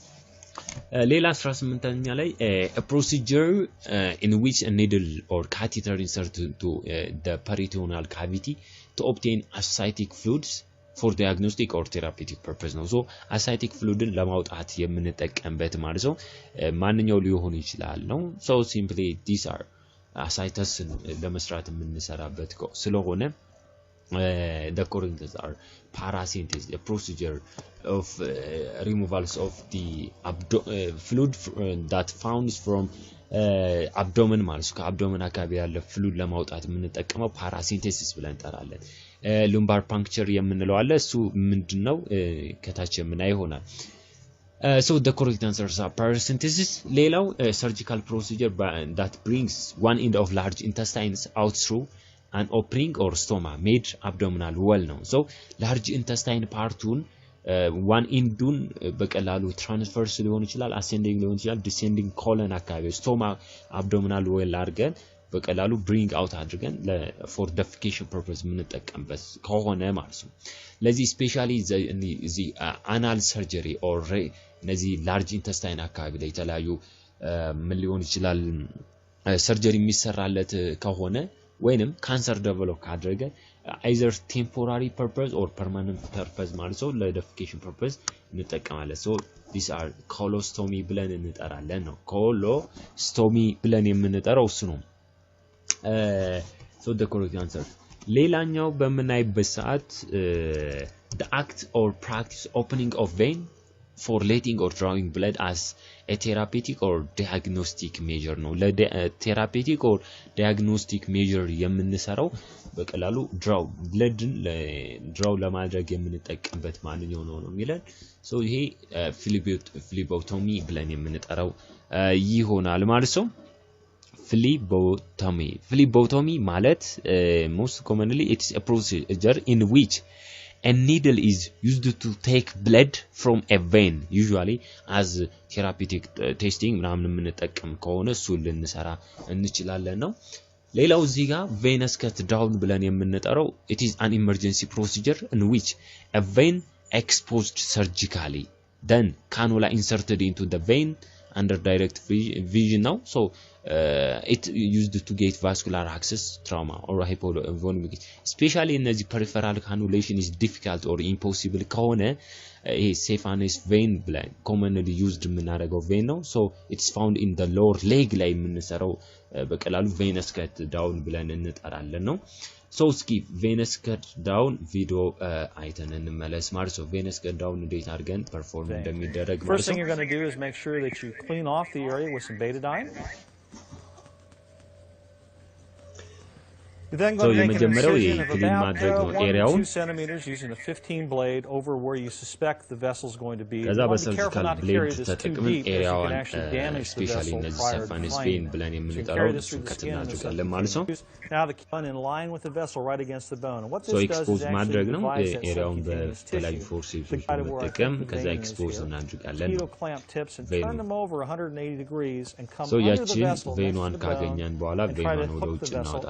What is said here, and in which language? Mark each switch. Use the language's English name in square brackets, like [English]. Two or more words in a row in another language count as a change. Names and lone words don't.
[English] ሌላ 18ኛ ላይ a procedure in which a needle or catheter inserted into the peritoneal cavity to obtain ascitic fluids for diagnostic or therapeutic purpose ነው so ascitic fluidን [Amharic] ለማውጣት የምንጠቀምበት ማለት ነው ማንኛው ሊሆን ይችላል ነው [English] so simply these are ascites [Amharic] ለመስራት የምንሰራበት ስለሆነ [English] the correct are paracentesis the procedure of removals of the fluid that found from abdomen [Amharic] ማለት ነው ከአብዶመን አካባቢ ያለ [English] fluid [Amharic] ለማውጣት የምንጠቀመው [English] paracentesis [Amharic] ብለን እንጠራለን [English] lumbar puncture [Amharic] የምንለው አለ እሱ ምንድነው ከታች የምናይ [English] ይሆናል so the correct answers are paracentesis ሌላው surgical procedure that brings one end of large intestines out through an opening or stoma made abdominal wall ነው so large intestine parቱን one endun በቀላሉ transverse [Amharic] ሊሆን ይችላል [English] ascending [Amharic] ሊሆን ይችላል [English] descending colon አካባቢ stoma abdominal wall [Amharic] አድርገን በቀላሉ [English] bring out አድርገን for defecation purpose [Amharic] የምንጠቀምበት ከሆነ ማለት ነው ለዚህ [English] especially the anal surgery or [Amharic] እነዚህ [English] large intestine [Amharic] አካባቢ ላይ የተለያዩ ምን ሊሆን ይችላል surgery የሚሰራለት ከሆነ ወይንም [English] cancer develop [Amharic] ካደረገ [English] either temporary purpose or permanent purpose [Amharic] ማለት ነው ለደፊኬሽን purpose እንጠቀማለን [English] so these are colostomy [Amharic] ብለን እንጠራለን ነው colostomy ብለን የምንጠራው እሱ ነው [English] so the correct answer [Amharic] ሌላኛው በመናይበት ሰዓት [English] the act or practice opening of vein for letting or drawing blood as a therapeutic or diagnostic measure ነው ለtherapeutic or diagnostic measure [Amharic] የምንሰራው በቀላሉ [English] draw [Amharic] ለማድረግ የምንጠቀምበት ማንኛው ነው የሚለን [English] so ይሄ phlebotomy [Amharic] ብለን የምንጠራው ይሆናል ማለት ነው [English] phlebotomy ማለት most commonly it is a procedure in which a needle is used to take blood from a vein usually as therapeutic testing [Amharic] ምናምን የምንጠቀም ከሆነ እሱ ልንሰራ እንችላለን ነው ሌላው እዚህ ጋር [English] venous cut down [Amharic] ብለን የምንጠራው [English] it is an emergency procedure in which a vein exposed surgically then cannula inserted into the vein under direct vision now so it used to get vascular access trauma or hypovolemic especially in the peripheral cannulation is difficult or impossible ከሆነ a saphenous vein blind commonly used የምናደርገው vein ነው so it's found in the lower leg [Amharic] ላይ የምንሰራው በቀላሉ [English] venous cut down [Amharic] ብለን እንጠራለን ነው [English] so skip venous cut down video [Amharic] አይተን እንመለስ ማለት ነው [English] venous cut down [Amharic] እንዴት አድርገን [English] perform [Amharic] እንደሚደረግ ማለት ነው [English] first thing you're going to do is make sure that you clean off the area with some betadine You're then so going to make an [Amharic] የመጀመሪያው [English] incision of [Amharic] ክሊን [English] about [Amharic] ማድረግ ነው [English] 1 to [Amharic] ኤሪያውን [English] 2 centimeters using a 15 blade over where you suspect the vessel is going to be. [Amharic] ከዛ [English] You want to be careful [Amharic] በሰርጂካል [English] not to [Amharic] ብሌድ [English] carry this too [Amharic] ተጠቅመን [English] deep because you [Amharic] ኤሪያውን [English] can actually damage the [Amharic] ስፔሻሊ [English] vessel [Amharic] እነዚህ [English] prior to [Amharic] ሰፋኔስ [English] flying [Amharic] ቬን [English] it. [Amharic] ብለን [English] So you can [Amharic] የምንጠራው [English] carry this [Amharic] እሱን [English] through the [Amharic] ከት [English] skin and [Amharic] እናደርጋለን ማለት ነው [English] now the gun in line with the vessel right against the bone. And what so this does is expose actually [Amharic] ማድረግ ነው [English] divides that [Amharic] ኤሪያውን [English] subcutaneous [Amharic] በተለያዩ [English] tissue [Amharic] ፎርሴሶች [English] to guide where I [Amharic] በመጠቀም [English] think the [Amharic] ከዛ [English] vein is [Amharic] ኤክስፖዝ [English] here. [Amharic] እናደርጋለን [English] Mosquito clamp tips and vein turn them over 180 degrees and come so under the [Amharic] ያችን [English] vessel next to [Amharic] ቬኗን [English] the bone [Amharic] ካገኘን በኋላ [English] and try to [Amharic] ቬኗን ወደ [English] hook [Amharic] ውጭ [English] the vessel as you